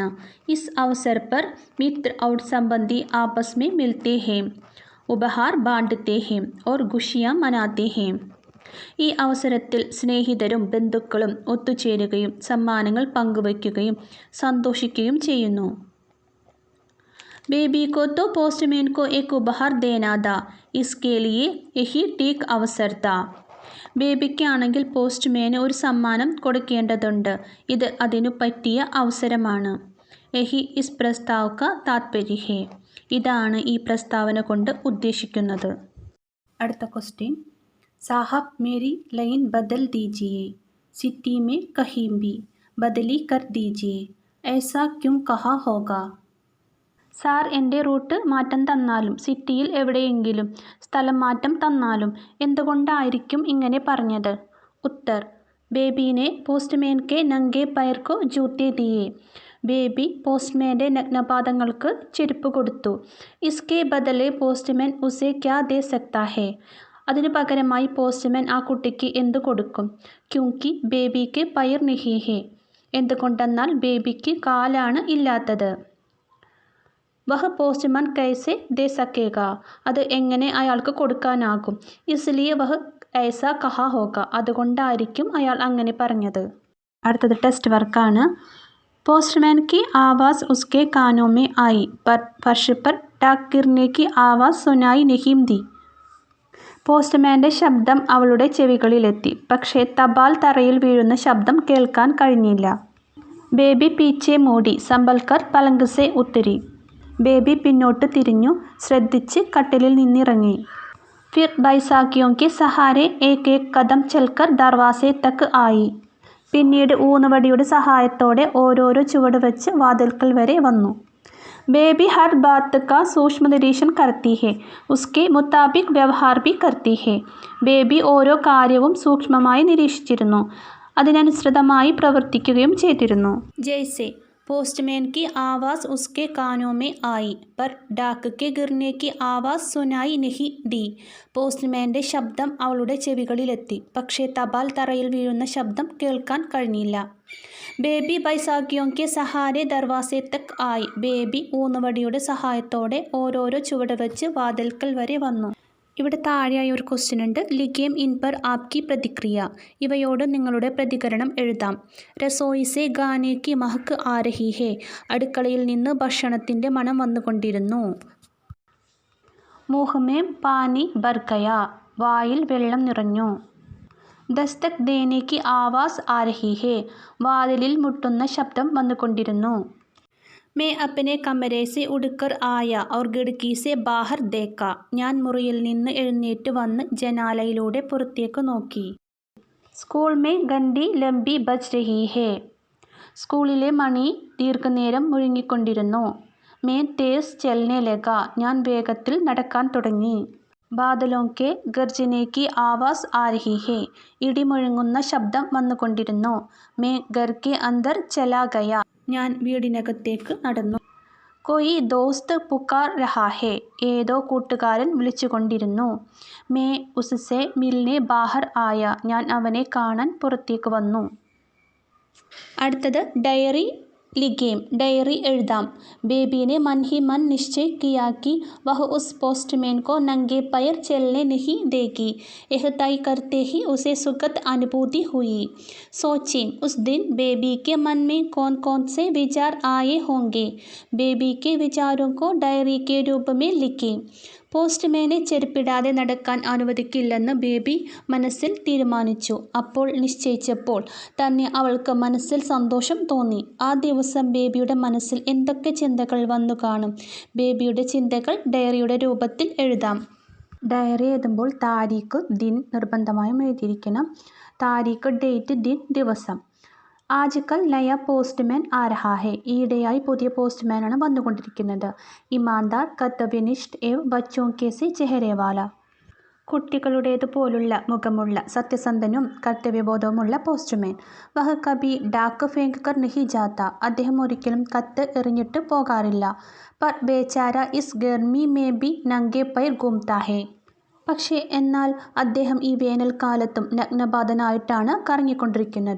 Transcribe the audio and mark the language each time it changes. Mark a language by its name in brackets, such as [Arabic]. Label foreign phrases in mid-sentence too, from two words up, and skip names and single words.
[Hindi] इस अवसर पर मित्र और संबंधी आपस में मिलते हैं, उपहार बांटते हैं और खुशियां मनाते हैं. [Malayalam] ഈ അവസരത്തിൽ സ്നേഹിതരും ബന്ധുക്കളും ഒത്തുചേരുകയും സമ്മാനങ്ങൾ പങ്കുവയ്ക്കുകയും സന്തോഷിക്കുകയും ചെയ്യുന്നു. [Hindi] बेबी को तो पोस्टमैन को एक उपहार देना था. इसके लिए यही ठीक अवसर था. [Malayalam] ബേബിക്കാണെങ്കിൽ പോസ്റ്റ്മാന് ഒരു സമ്മാനം കൊടുക്കേണ്ടതുണ്ട്. ഇത് അതിനു പറ്റിയ അവസരമാണ്. [Hindi] यही इस प्रस्ताव का तात्पर्य है. [Malayalam] ഇതാണ് ഈ പ്രസ്താവന കൊണ്ട് ഉദ്ദേശിക്കുന്നത്. അടുത്ത ക്വസ്റ്റ്യൻ. [Hindi] साहब मेरी लाइन बदल दीजिए. सिटी में कहीं भी बदली कर दीजिए. ऐसा क्यों कहा होगा? [Malayalam] സാർ, എൻ്റെ റൂട്ട് മാറ്റം തന്നാലും സിറ്റിയിൽ എവിടെയെങ്കിലും സ്ഥലം മാറ്റം തന്നാലും എന്തുകൊണ്ടായിരിക്കും ഇങ്ങനെ പറഞ്ഞത്? [Hindi] ഉത്തർ: बेबी ने പോസ്റ്റ്മാൻ के नंगे पैर को जूते दिए. [Malayalam] ബേബി പോസ്റ്റ്മാൻ്റെ നഗ്നപാദങ്ങൾക്ക് ചെരുപ്പ് കൊടുത്തു. [Hindi] इसके बदले പോസ്റ്റ്മാൻ उसे क्या दे सकता है? [Malayalam] അതിനു പകരമായി പോസ്റ്റ്മാൻ ആ കുട്ടിക്ക് എന്തു കൊടുക്കും? [Hindi] क्योंकि ബേബിക്ക് पैर नहीं है. [Malayalam] എന്തുകൊണ്ടെന്നാൽ ബേബിക്ക് കാലാണ് ഇല്ലാത്തത്. [Hindi] वह पोस्टमैन कैसे दे सकेगा. [Malayalam] അത് എങ്ങനെ അയാൾക്ക് കൊടുക്കാനാകും? [Hindi] इसलिए वह ऐसा कहा होगा. [Malayalam] അതുകൊണ്ടായിരിക്കും അയാൾ അങ്ങനെ പറഞ്ഞത്. അടുത്തത് ടെസ്റ്റ് വർക്കാണ്. [Hindi] പോസ്റ്റ്മാൻ की आवाज़ उसके कानों में आई पर फर्श पर डाक गिरने की आवाज़ सुनाई नहीं दी. [Malayalam] പോസ്റ്റ്മാൻ്റെ ശബ്ദം അവളുടെ ചെവികളിലെത്തി, പക്ഷേ തപാൽ തറയിൽ വീഴുന്ന ശബ്ദം കേൾക്കാൻ കഴിഞ്ഞില്ല. [Hindi] बेबी पीछे मुड़ी संभलकर पलंग से उतरी. [Malayalam] ബേബി പിന്നോട്ട് തിരിഞ്ഞു, ശ്രദ്ധിച്ച് കട്ടിലിൽ നിന്നിറങ്ങി. [Hindi] फिर बैसाखियों के सहारे एक एक कदम चलकर दरवाजे तक आई. [Malayalam] പിന്നീട് ഊന്നുവടിയുടെ സഹായത്തോടെ ഓരോരോ ചുവട് വെച്ച് വാതിൽക്കൽ വരെ വന്നു. [Hindi] बेबी हर बात का सूक्ष्म निरीक्षण करती है, उसके मुताबिक व्यवहार भी करती है. [Malayalam] ബേബി ഓരോ കാര്യവും സൂക്ഷ്മമായി നിരീക്ഷിച്ചിരുന്നു, അതിനനുസൃതമായി പ്രവർത്തിക്കുകയും ചെയ്തിരുന്നു. [Hindi] ജയ്സെ पोस्टमैन की आवाज़ उसके कानों में आई पर डाक के गिरने की आवाज़ सुनाई नहीं दी. [Malayalam] പോസ്റ്റ്മാൻ്റെ ശബ്ദം അവളുടെ ചെവികളിലെത്തി, പക്ഷേ തപാൽ തറയിൽ വീഴുന്ന ശബ്ദം കേൾക്കാൻ കഴിഞ്ഞില്ല. [Hindi] बेबी बैसाखियों के सहारे दरवाजे तक आई. [Malayalam] ബേബി ഊന്നുവടിയുടെ സഹായത്തോടെ ഓരോരോ ചുവട് വെച്ച് വാതിൽക്കൽ വരെ വന്നു. ഇവിടെ താഴെയായി ഒരു ക്വസ്റ്റ്യൻ ഉണ്ട്. [Hindi] लिखें इन पर आपकी प्रतिक्रिया. [Malayalam] ഇവയോട് നിങ്ങളുടെ പ്രതികരണം എഴുതാം. [Hindi] रसोई से खाने की महक आ रही है. [Malayalam] അടുക്കളയിൽ നിന്ന് ഭക്ഷണത്തിൻ്റെ മണം വന്നുകൊണ്ടിരുന്നു. [Hindi] मुँह में पानी भर गया. [Malayalam] വായിൽ വെള്ളം നിറഞ്ഞു. [Hindi] दस्तक देने की आवाज़ आ रही है. [Malayalam] വാതിലിൽ മുട്ടുന്ന ശബ്ദം വന്നുകൊണ്ടിരുന്നു. [Hindi] मैं अपने कमरे से उड़कर आया और खिड़की से बाहर देखा. [Malayalam] ഞാൻ മുറിയിൽ നിന്ന് എഴുന്നേറ്റ് വന്ന് ജനാലയിലൂടെ പുറത്തേക്ക് നോക്കി. [Hindi] സ്കൂൾ में घंटी लंबी बज रही है. [Malayalam] സ്കൂളിലെ മണി ദീർഘനേരം മുഴങ്ങിക്കൊണ്ടിരുന്നു. [Hindi] मैं तेज चलने लगा. [Malayalam] ഞാൻ വേഗത്തിൽ നടക്കാൻ തുടങ്ങി. [Hindi] बादलों के गरजने की आवाज़ आ रही है. [Malayalam] ഇടി മുഴങ്ങുന്ന ശബ്ദം വന്നുകൊണ്ടിരുന്നു. [Hindi] मैं घर के अंदर चला गया. [Malayalam] ഞാൻ വീടിനകത്തേക്ക് നടന്നു. [Hindi] कोई दोस्त पुकार रहा है. [Malayalam] ഏതോ കൂട്ടുകാരൻ വിളിച്ചുകൊണ്ടിരുന്നു. [Hindi] मैं उससे मिलने बाहर आया. [Malayalam] ഞാൻ അവനെ കാണാൻ പുറത്തേക്ക് വന്നു. അടുത്തത് [Hindi] डायरी लिखें. [Malayalam] ഡയറി എഴുതാം. [Hindi] बेबी ने मन ही मन निश्चय किया कि वह उस पोस्टमैन को नंगे पैर चलने नहीं देगी. यह तय करते ही उसे सुखद अनुभूति हुई. सोचें उस दिन बेबी के मन में कौन कौन से विचार आए होंगे. बेबी के विचारों को डायरी के रूप में लिखें. [Malayalam] പോസ്റ്റ്മാനെ ചെരുപ്പിടാതെ നടക്കാൻ അനുവദിക്കില്ലെന്ന് ബേബി മനസ്സിൽ തീരുമാനിച്ചു. അപ്പോൾ നിശ്ചയിച്ചപ്പോൾ തന്നെ അവൾക്ക് മനസ്സിൽ സന്തോഷം തോന്നി. ആ ദിവസം ബേബിയുടെ മനസ്സിൽ എന്തൊക്കെ ചിന്തകൾ വന്നു കാണും. ബേബിയുടെ ചിന്തകൾ ഡയറിയുടെ രൂപത്തിൽ എഴുതാം. ഡയറി എഴുതുമ്പോൾ [Hindi] तारीख़ दिन [Malayalam] നിർബന്ധമായും എഴുതിയിരിക്കണം. [Hindi] താരീഖ് ഡേറ്റ് ദിൻ ദിവസം. आजकल नया पोस्टमैन आ रहा है. [Malayalam] ഈയിടെയായി പുതിയ പോസ്റ്റ്മാനാണ് വന്നുകൊണ്ടിരിക്കുന്നത്. [Hindi] ईमानदार कर्तव्यनिष्ठ एवं बच्चों के से चेहरे वाला. [Malayalam] കുട്ടികളുടേതുപോലുള്ള മുഖമുള്ള സത്യസന്ധനും കർത്തവ്യബോധവുമുള്ള പോസ്റ്റ്മാൻ. [Hindi] वह कभी डाक फेंक कर नहीं जाता. [Malayalam] അദ്ദേഹം ഒരിക്കലും കത്ത് എറിഞ്ഞിട്ട് പോകാറില്ല. [Hindi] पर बेचारा इस गर्मी में भी नंगे पैर घूमता है. [Malayalam] പക്ഷേ എന്നാൽ അദ്ദേഹം ഈ വേനൽക്കാലത്തും നഗ്നപാതനായിട്ടാണ് കറങ്ങിക്കൊണ്ടിരിക്കുന്നത്.